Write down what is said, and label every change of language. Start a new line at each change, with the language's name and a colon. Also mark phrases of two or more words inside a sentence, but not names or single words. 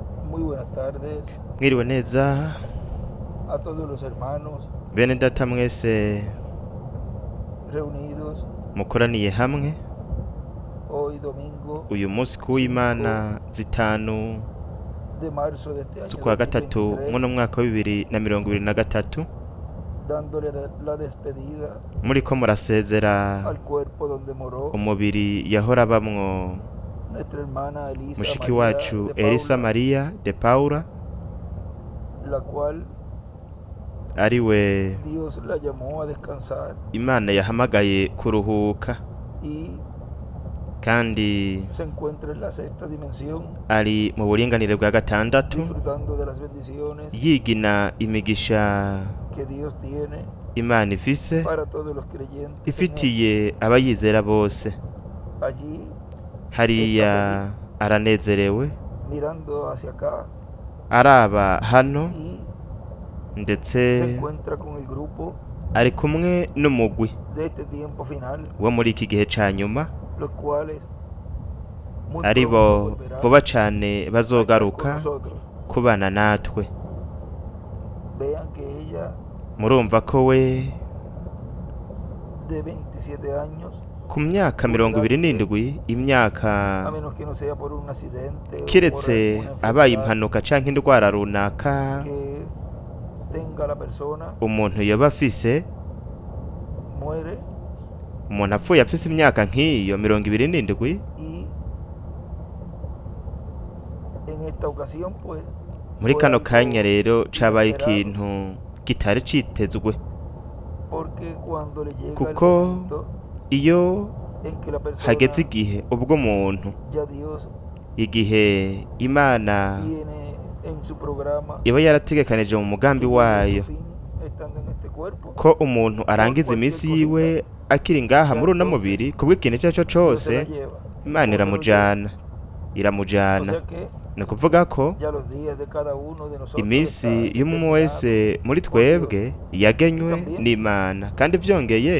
Spanish: Muy buenas tardes
Rundi: Mwiriwe neza
Spanish: a todos los hermanos
Rundi: bene data mwese
Spanish: reunidos
Rundi: mukoraniye hamwe
Spanish: hoy domingo
Rundi: uyu munsi kuw'Imana 5
Spanish: de marzo de este año
Rundi: z'ukwa gatatu 2023, muno mwaka wa 2023
Spanish: dándole la despedida
Rundi: muriko murasezera
Spanish: al cuerpo donde moró
Rundi: umubiri yahora bamwo
Spanish: nuestra hermana Elisa
Rundi: mushiki María wacu
Spanish: de Elisa Paula, Maria de Paula la cual
Rundi: ariwe
Spanish: Dios la llamó a descansar
Rundi: Imana yahamagaye kuruhuka
Spanish: y
Rundi: kandi
Spanish: se encuentra en la sexta dimensión
Rundi: ari mu buringanire bwa gatandatu
Spanish: disfrutando de las bendiciones
Rundi: yigina imigisha
Spanish: que Dios tiene
Rundi: Imana ifise
Spanish: para todos los creyentes en él.
Rundi: ifitiye abayizera bose
Spanish: Allí
Rundi: hariya aranezerewe
Spanish: mirando hacia acá
Rundi: araba hano
Spanish: y se
Rundi: ndetse
Spanish: encuentra con el grupo
Rundi: ari kumwe n'umugwi
Spanish: de este tiempo final,
Rundi: wo muri iki gihe ca nyuma
Spanish: los cuales muy
Rundi: ari
Spanish: pronto
Rundi: bo
Spanish: volverán
Rundi: vuba cane
Spanish: a estar con
Rundi: bazogaruka
Spanish: nosotros.
Rundi: kubana natwe.
Spanish: Vean que ella
Rundi: Murumva ko we
Spanish: de 27 años,
Rundi: ku myaka 27
Spanish: a
Rundi: imyaka
Spanish: menos que no sea por un accidente o por
Rundi: kiretse
Spanish: alguna
Rundi: abaye
Spanish: enfermedad
Rundi: impanuka canke indwara runaka
Spanish: que tenga la persona,
Rundi: umuntu yoba afise,
Spanish: muere
Rundi: umuntu apfuye afise imyaka nk'iyo 27
Spanish: y en esta ocasión pues
Rundi: muri
Spanish: fue
Rundi: kano
Spanish: algo
Rundi: kanya rero cabaye
Spanish: inesperado,
Rundi: ikintu kitari citezwe
Spanish: porque cuando le llega el
Rundi: kuko
Spanish: momento
Rundi: iyo
Spanish: en que la persona
Rundi: hageze igihe ubwo muntu
Spanish: ya Dios
Rundi: igihe Imana
Spanish: tiene en su programa
Rundi: iba yarategekanije mu mugambi
Spanish: que llegue a
Rundi: wayo
Spanish: su fin estando en este cuerpo,
Rundi: ko umuntu arangiza iminsi yiwe akiri ngaha muri uno mubiri kubw'ikintu icyo ari cyo
Spanish: Dios se la
Rundi: cose
Spanish: lleva.
Rundi: Imana
Spanish: O se lo lleva. O
Rundi: iramujana
Spanish: sea que
Rundi: ni ukuvuga ko
Spanish: ya los días de cada uno de nosotros
Rundi: iminsi
Spanish: están
Rundi: y'umwe wese muri twebwe yagenywe n'Imana kandi vyongeye